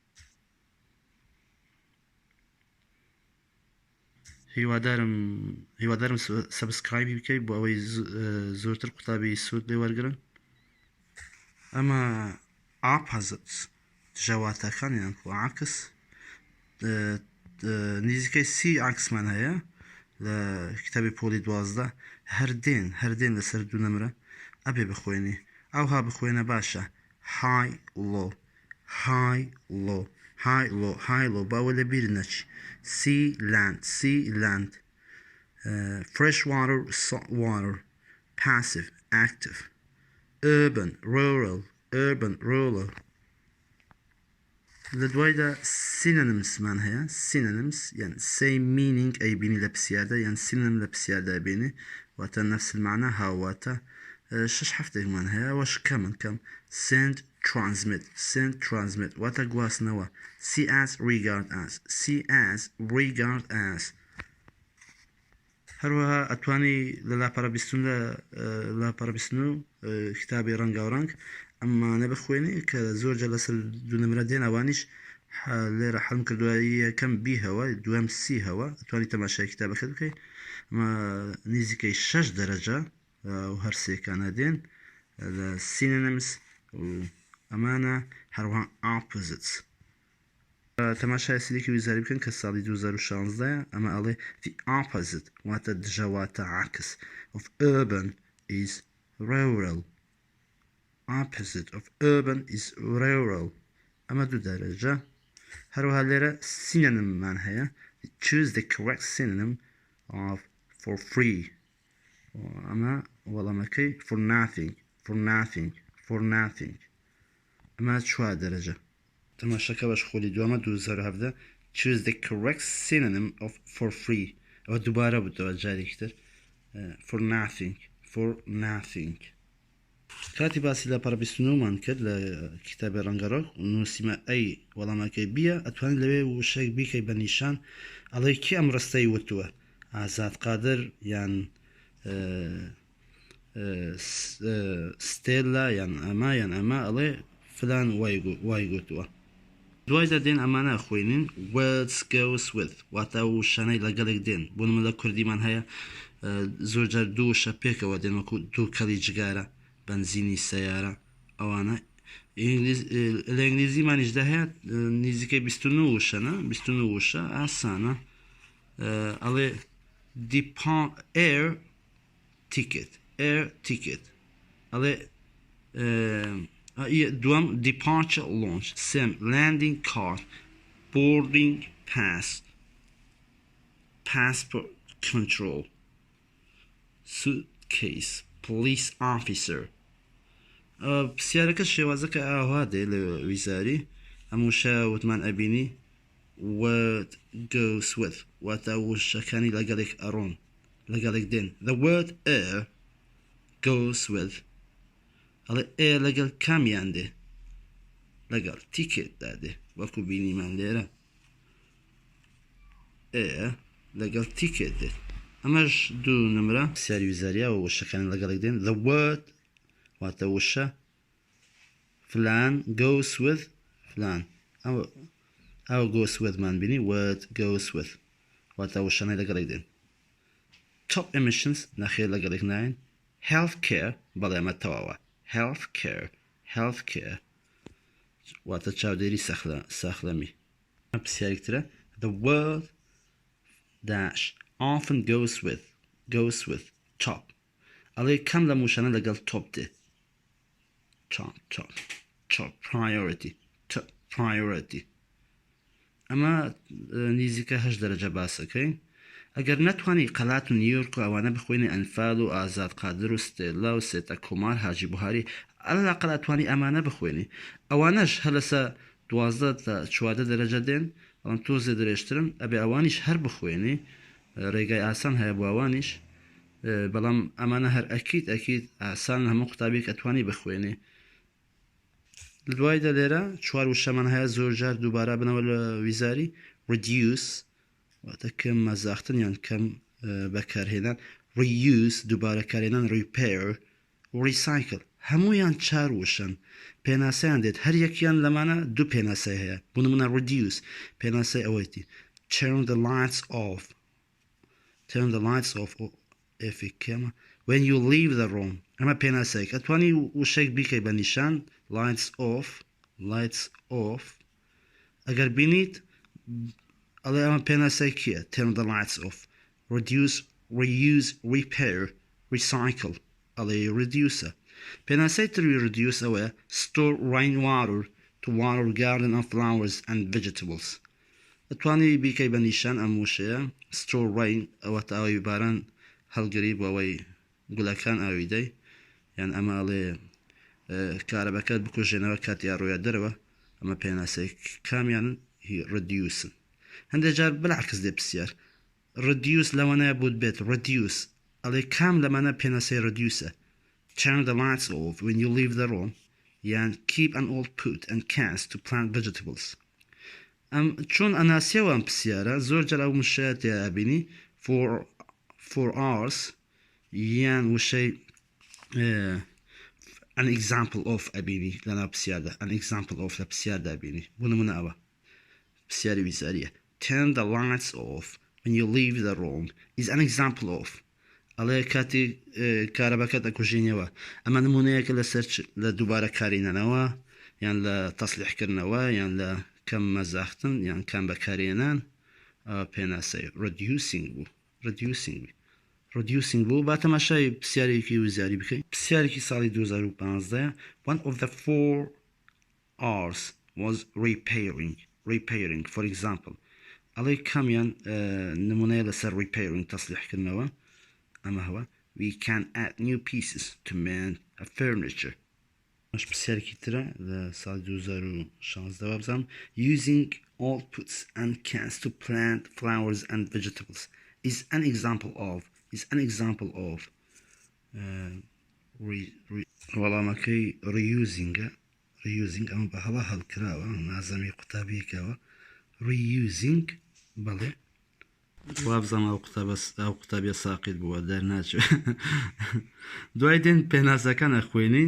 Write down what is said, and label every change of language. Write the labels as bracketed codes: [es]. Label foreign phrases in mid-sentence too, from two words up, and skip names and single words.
[ckb] هیوادارم سبسکرایبی بکەیت بۆ ئەوەی زۆرتر قوتابی سوود لێ وەرگرن ئەمە ئاپازت دژەواتەکان یان عاکس نزیکەی 30 عاکسمان هەیە لە کتابی پۆلی 12 هەردێن لەسەر 2 نمرە ئەبێ بخوێنی ئەوها بخوێنە باشە [en] high low [ckb] باوە لە بیر نەچی [en] sea land fresh water salt water passive active urban rural [ckb] لە دوایدا synonymsمان هەیە synonyms یان [en] same meaning [ckb] ئەی بینی لە پرسیاردا یان synonym لە پرسیاردا بینی واتە [ar] نفس المعنى [ckb] هاواتە 6 هەفتێکمان هەیە ئەوەش کەم [en] send transmit [ckb] واتە گواستنەوە [en] see as regard as [ckb] هەروەها ئەتوانی لە لاپەڕە بیستن و کتابی ڕەنگاوڕەنگ ئەمانە بخوێنی کە زۆرجە لەسەر 2 نمرە دێن ئەوانیش لێرە حەلم کردووە یەکەم بی هەوە دووەم سی هەوە ئەتوانی تەماشای کتابەکە بکەیت ئەمە نزیکەی 6 دەرەجە و هەر سێکانە دێن لە synonyms و ئەمانە هەروەها opposites تەماشای سیدێکی ویزاری بکەن کە ساڵی 2016 ئەمە ئەڵێ [en] the opposite [ckb] واتە دژەواتە عاکس [en] of urban is rural opposite of urban is rural [ckb] ئەمە 2 دەرەجە هەروەها لێرە synonymمان هەیە [en] choose the correct synonym of for free [ckb] ئەمە وەڵامەکەی [en] for nothing [ckb] ئەمە 4 دەرەجە تەماشەکە بەش خۆلی دووەمە 2017 [en] choose the correct synonym of for free [ckb] ئەوە دووبارە بووتەوە جارێکتر [en] for nothing [ckb] کاتی باسی لە پەڕبیستنەوەمان کرد لە کتابی ڕەنگەڕۆک نووسیمە ئەی وەڵامەکەی بیە ئەتوانین لەوێ وشەیەک بیکەی بە نیشان ئەڵێ کی ئەم ڕستەی وتووە ئازاد قادر یان ستێلا یان ئەمە ئەڵێ فلان وای گوتووە دوای دەدێن ئەمانە خوێنین [en] words goes with [ckb] واتە وشانەی لەگەڵێک دێن بۆ نمە لە کوردیمان هەیە زۆرجار دوو وشە پێکەوە دێن وەکو دوو کەڵی جگارە بنزینی سیارە ئەوانە لە ئینگلیزیمانیشدا هەیە نزیکەی 29 وشەنە 29 وشە ئاسانە ئەڵێ air [en] ticket [ckb] ئەڵێ دوام [en] departure launch سێم landing card boarding pass passport control suitcase police officer [ckb] پرسیارەکە شێوازەکە ئاوا دێ لە ویزاری هەمووشە وتمان ئەبینی [en] what goes with [ckb] واتە وشەکانی لەگەڵێک ئەڕۆن لەگەڵێک دێن [en] the word air goes with [ckb] ئەڵێ air لەگەڵ کامیان دێ لەگەڵ تیکێتدا دێ وەکو بینیمان لێرە air لەگەڵ تیکێت دێت ئەمەش 2 نمرە پرسیاری ویزاریە و وشەکانی لەگەڵێک دێن [en] the word [ckb] واتە وشە فلان [en] goes with [ckb] فلان ئەو [en] goes with [ckb] مان بینی word [en] goes with [ckb] واتە وشانەی لەگەڵێک دێن [en] top emissions [ckb] نەخێر لەگەڵێک ناین [en] health care [ckb] بەڵێ ئەمە تەواوە [en] health care [ckb] واتە چاودێری ساخلەمی پرسیارێکترە [en] the word dash often goes with [ckb] top ئەڵێ کەم لە موشانە لەگەڵ top دێ [en] top priority [ckb] ئەمە نزیکە 8 دەرەجە باسەکەین ئەگەر نەتوانی قەلات و نیویۆرک و ئەوانە بخوێنی ئەنفال و ئازاد قادر و ستێلا و سێتە کۆمار حاجی بوهاری ئەللاقل ئەتوانی ئەمانە بخوێنی ئەوانەش هە لەسە 12 تا 14 دەرەجە دێن بەڵام تۆزێ درێژترن ئەبێ ئەوانیش هەر بخوێنی ڕێگای ئاسان هەیە بۆ ئەوانیش بەڵام ئەمانە هەر ئەکید ئاسان هەموو قوتابێک ئەتوانی بخوێنێ دوایدا لێرە چوار وشەمان هەیە زۆر جار دووبارە بنەوە لە ویزاری reduce واتە کەم مەزاختن یان کەم بەکارهێنان reuse دووبارە کارهێنان [en] repair recycle [ckb] هەمویان چار وشن پێناسەیان دێت هەر یەکیان لەمانە دوو پێناسەی هەیە بۆ نمونە reduce پێناسەی ئەوەیتی [en] turn the lights off [ckb] ئێفێکەمە [en] when you leave the room [ckb] ئەمە پێناسەیەک ئەتوانی وشەیەک بیکەی بە نیشان [en] lights off [ckb] ئەگەر بینیت ئەڵێ ئەمە پێناسەی کیە [en] turn the lights off reduce reuse repair recycle [ckb] ئەڵێ reduce پێناسەی تروی reduce ئەوەیە [en] store rainwater to water garden and flowers and vegetables [ckb] ئەتوانی بیکەی بە نیشان ئەم وشەیە [en] store rain [ckb] ئەوە تا ئەوی باران هەڵگری بۆ ئەوەی گولەکان ئاوی دەی یان ئەمە ئەڵێ کارەبەکەت بکوژێنەوە کاتی ئاڕۆیە دەرەوە ئەمە پێناسەی کامیان هی reduce هەندێک جار بلعکس دێ پرسیار reduce لەوانەیە بوت بێت reduce ئەڵێ کام لەمانە پێناسەی [en] reduce turn the lights off when you leave the room [ckb] یان [en] keep an old pot and cans to plant vegetables [ckb] چۆن ئەناسیەوە ئەم پرسیارە زۆر جار ئەو مشەیە تێبینی [en] for hours [ckb] یان وشەی [en] an example of [ckb] ئەبینی لەناو پرسیاردا [en] an example of [ckb] لە پرسیاردا بینی بۆ نمونە ئەوە پرسیاری ویزاریە [en] turn the lights off when you leave the room is an example of [ckb] ئەڵێ کاتی کارەبەکەت ئەکوژینەوە ئەمە نمونەیەکە لەسەر لە دووبارە کارینەوە یان لە تەسلیحکردنەوە یان لە کەم مەزاختن یان کام بەکارێنان پێناسەی reducing بوو با تەماشای پرسیارێکی وزاری بکەین پرسیارێکی ساڵی 2015 [en] one of the 4 R's was repairing for example [ckb] ئەڵێ کامیان نمونەیە لەسەر [en] repairing [ckb] تەسلیحکردنەوە ئەمە هەوە [en] we can add new pieces to mend a furniture [ckb] مەش پرسیارێکی ترە لە ساڵی 2016 بزانم [en] using old pots and cans to plant flowers and vegetables is an example of [ckb] وەڵامەکەی reusing ئەمە بە هەڵا هەڵکراوە نازەمی قوتابیەکەوە reusing بەڵێ وابزانم ئەو قوتابیە ساقیت بووە دەرناچێت دوای دێن پێناسەکان ئەخوێنین